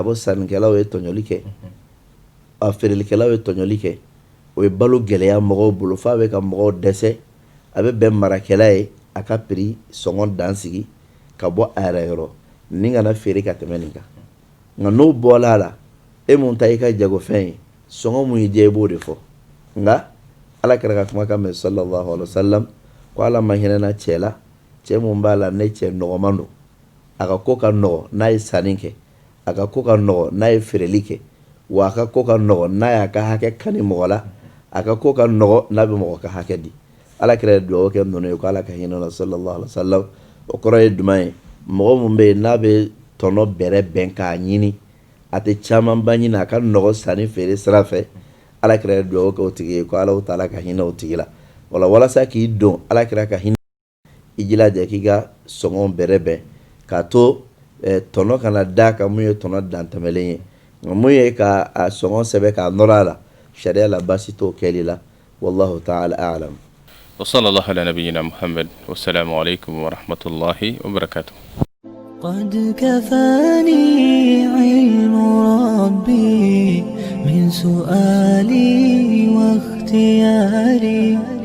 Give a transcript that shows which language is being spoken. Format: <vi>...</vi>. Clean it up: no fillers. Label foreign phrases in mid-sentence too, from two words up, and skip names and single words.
<bm>bɔ sannikɛlaw ye tɔɲɔli kɛ a feerelikɛlaw ye tɔɲɔli kɛ o ye balo gɛlɛya mɔgɔw bolo f'a bɛ ka mɔgɔw dɛsɛ a bɛ bɛn marakɛla ye a ka prix sɔngɔ dan sigi ka bɔ a yɛrɛ yɔrɔ ni kana feere ka tɛmɛ nin kan nka n'o bɔla a la e mun ta i ka jagofɛn ye sɔngɔ mun y'i diya i b'o de fɔ nka ala kɛra ka kuma kan mɛn</bm> <ar>صلى الله عليه وسلم</ar> <bm>ko ala ma hinɛna cɛ la cɛ mun b'a la ne cɛ nɔgɔman don a ka ko ka nɔgɔ n'a ye sanni kɛ a ka ko ka nɔgɔ n'a ye feereli kɛ wa a ka ko ka nɔgɔ n'a y'a ka hakɛ kani mɔgɔ la a ka ko ka nɔgɔ n'a bɛ mɔgɔ ka hakɛ di ala kɛra dugawu kɛ ninnu ye ko ala ka hinɛ na</bm> <ar>صلى الله عليه وسلم</ar> <bm>o kɔrɔ ye jumɛn ye mɔgɔ mun bɛ yen n'a bɛ tɔnɔ bɛrɛ bɛn k'a ɲini a tɛ caman ba ɲini a ka nɔgɔ sanni feere sira fɛ ala kɛra dugawu kɛ o tigi ye ko ala ta'ala ka hinɛ o tigi la wala walasa k'i don ala kɛra ka hinɛ i jilaja k'i ka sɔngɔ bɛrɛ bɛn k'a to tɔnɔ kana da kan mun ye tɔnɔ dantɛmɛlen ye nka mun ye ka a sɔngɔ sɛbɛn k'a nɔrɔ a la sariya la basi t'o kɛli la</bm> <ar>والله تعالى أعلم. وصلى الله على نبينا محمد والسلام عليكم ورحمة الله وبركاته. قد كفاني علم ربي من سؤالي واختياري</ar>